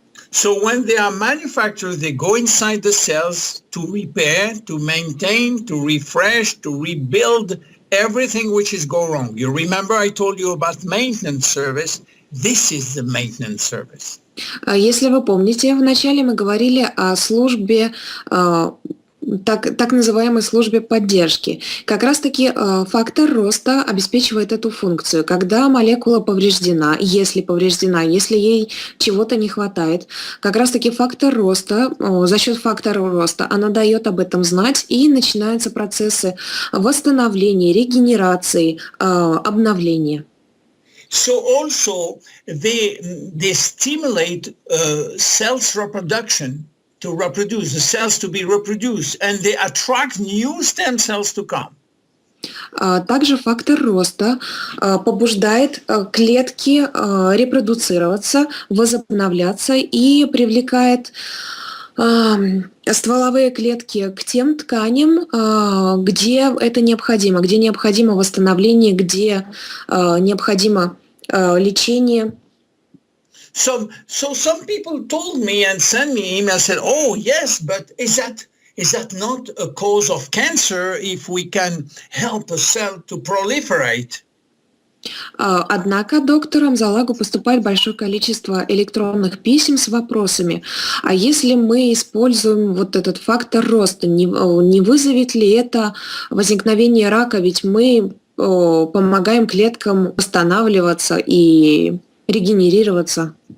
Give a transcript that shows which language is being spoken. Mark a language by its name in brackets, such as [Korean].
[English] So when they are manufactured, they go inside the cells to repair, to maintain, to refresh, to rebuild everything which is go wrong. You remember I told you about maintenance service. This is the maintenance service. [Russian] Если вы помните, вначале мы говорили о службе так называемой службе поддержки. Как раз-таки фактор роста обеспечивает эту функцию. Когда молекула повреждена, если ей чего-то не хватает, как раз-таки фактор роста, за счет фактора роста она дает об этом знать, и начинаются процессы восстановления, регенерации, обновления. [English] So also they stimulate cells reproduction to reproduce, the cells to be reproduced, and they attract new stem cells to come. [Russian] Также фактор роста побуждает клетки репродуцироваться, возобновляться и привлекает стволовые клетки к тем тканям, где это необходимо, где необходимо восстановление, где необходимо лечение. [English] So some people told me and sent me email, said, "Oh yes, but is that not a cause of cancer if we can help a cell to proliferate?" [Russian] Однако доктору Амзалагу поступает большое количество электронных писем с вопросами: а если мы используем вот этот фактор роста, не вызовет ли это возникновение рака? Ведь мы помогаем клеткам восстанавливаться и регенерироваться.